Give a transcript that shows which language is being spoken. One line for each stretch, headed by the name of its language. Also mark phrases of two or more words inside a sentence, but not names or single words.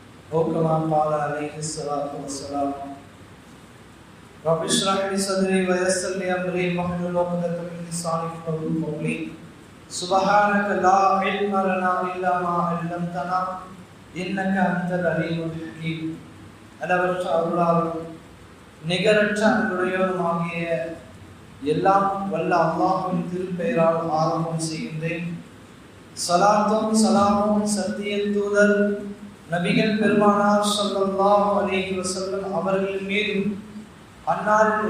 Arabic: أو كما قال عليه الصلاة والسلام رب اشرح لي صدري ويسر لي أمري واحلل عقدة من لساني يفقهوا قولي سبحانك لا علم لنا إلا ما علمتنا إنك أنت العليم الحكيم
Tamil: அளவற்ற அருளாளரும் நிகரற்ற அன்புடையவருமாகிய எல்லாம் வல்ல அல்லாஹ்வின் திருப்பெயரால் ஆரம்பம் செய்கின்றேன். ஸலாத்தும் ஸலாமும் சத்திய தூதர் நபிகள் பெருமானார்
Arabic: صلى الله عليه وسلم
Tamil: அவர்கள் மீதும் அன்னாரின்